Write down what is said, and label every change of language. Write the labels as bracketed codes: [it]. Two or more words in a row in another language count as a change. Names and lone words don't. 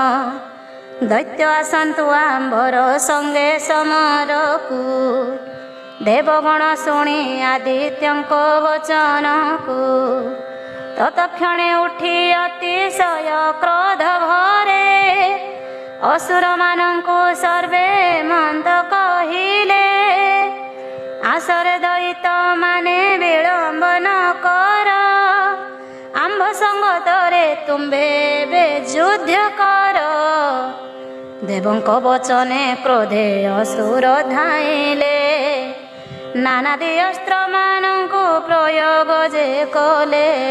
[or] ଦୈତ୍ୟ ଆସନ୍ତୁ ଆମ୍ବର ସଙ୍ଗେ ସମରକୁ ଦେବଗଣ ଶୁଣି ଆଦିତ୍ୟଙ୍କ ବଚନକୁ ତତ୍କ୍ଷଣେ ଉଠି ଅତିଶୟ କ୍ରୋଧ ଭରେ ଅସୁର ମାନଙ୍କୁ ସର୍ବେ ମନ୍ଦ କହିଲେ ଆସରେ ଦୈତ ମାନେ ବିଳମ୍ବ ନ କର ଆମ୍ବ ସଙ୍ଗତରେ ତୁମ୍ଭେ ଯୁଦ୍ଧ କର ଦେବଙ୍କ ବଚନେ କ୍ରୋଧେ ଅସୁର ଧାଇଲେ ନାନାଦି ଅସ୍ତ୍ର ମାନଙ୍କୁ ପ୍ରୟୋଗ ଯେ କଲେ